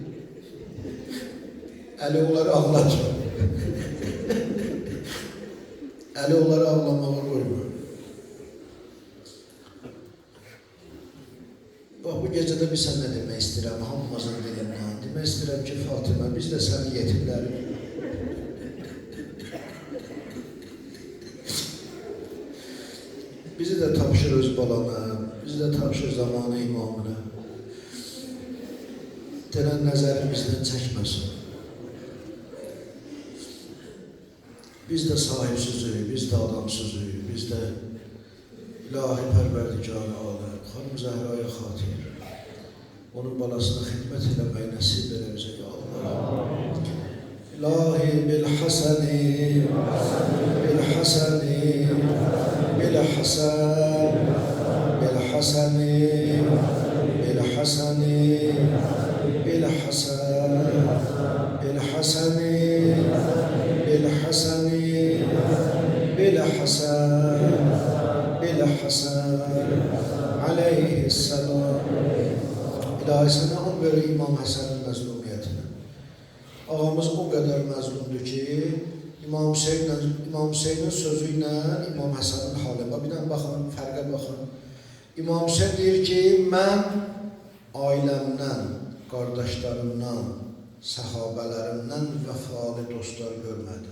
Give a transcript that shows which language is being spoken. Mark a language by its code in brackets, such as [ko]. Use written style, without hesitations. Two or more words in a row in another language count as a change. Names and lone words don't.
[az] Əli onları ağlatır. Əli onları ağlamağa qoymur. Bax, bu gecədə bir sən nə demək istəyirəm, hamımızın dilindən. Demək istəyirəm ki, Fatimə, biz də sənin yetimlərik. Bizi de tapşır öz balana, bizi de tapşır zamanı imamına. Denen nəzərimizdən çəkməsin. Biz de sahipsizük, biz de adamsızük, biz de ilahi pərverdigarı aləm. Xanım Zəhraya xatir, onun balasına xidmət eləməyi nəsib elə bizə, [ar] يا الله. [az] İlahi [ar] بالحسن، بالحسن, بالحسن، بالحسن، بالحسن، بالحسن، بالحسن، بالحسن، بالحسن، بالحسن, [az] aleyhisselam. İlahi sənə an verir İmam Həsənin məzlumiyyətini. Ağamız o qədər məzlumdur ki, İmam Hüseynin sözü ilə İmam Həsənin halı. Bir dənə baxın, fərqə baxın. İmam Hüseyin deyir ki, mən ailəmdən, qardaşlarımdan, səhabələrimdən vəfalı dostlar görmədim.